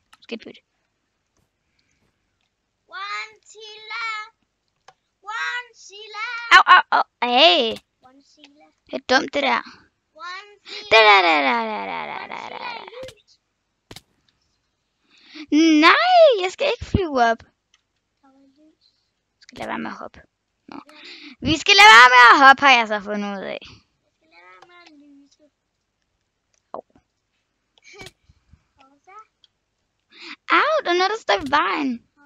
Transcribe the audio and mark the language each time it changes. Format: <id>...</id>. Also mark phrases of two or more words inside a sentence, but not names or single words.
<da>skidt bytte. One Silla. Au, au, au. Hey, One Silla. det er dumt det der. One Silla. Der. Nej, jeg skal ikke flyve op. Jeg skal lade være med at hoppe. Nå. Vi skal lade være med at hoppe, har jeg så fundet ud af. Au, der er noget, der står i vejen.</da>